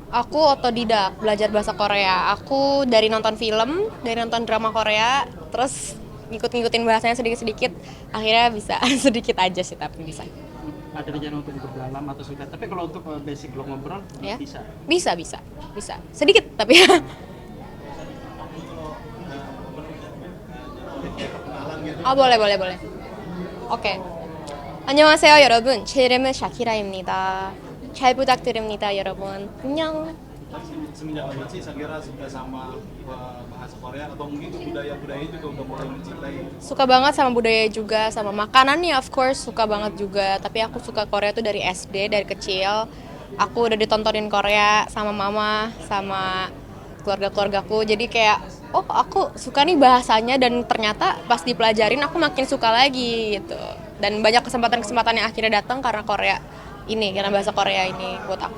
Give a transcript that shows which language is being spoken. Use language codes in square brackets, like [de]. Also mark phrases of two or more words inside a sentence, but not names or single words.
[id] Aku otodidak belajar bahasa Korea. Aku dari nonton film, dari nonton drama Korea, terus ngikut-ngikutin bahasanya sedikit-sedikit, akhirnya bisa sedikit aja sih tapi bisa. Ada rencana untuk berdalam atau sudah? Tapi kalau untuk basic lo ngobrol Ya, bisa. bisa, sedikit tapi ya. Oh boleh. [ko] 오케이. 안녕하세요 여러분. 제 이름은 샤키라입니다. 잘 부탁드립니다 여러분. 안녕. [id] Semenjak kapan sih Shakira suka sama bahasa Korea atau mungkin budaya-budaya juga udah mulai mencintai? Suka banget sama budaya juga, sama makanannya [en] of course [id] suka banget juga. Tapi aku suka Korea tuh dari SD, dari kecil. Aku udah ditontonin Korea sama mama, sama keluarga-keluargaku. Jadi kayak, oh aku suka nih bahasanya dan ternyata pas dipelajarin aku makin suka lagi gitu. Dan banyak kesempatan-kesempatan yang akhirnya datang karena Korea ini, karena bahasa Korea ini buat aku.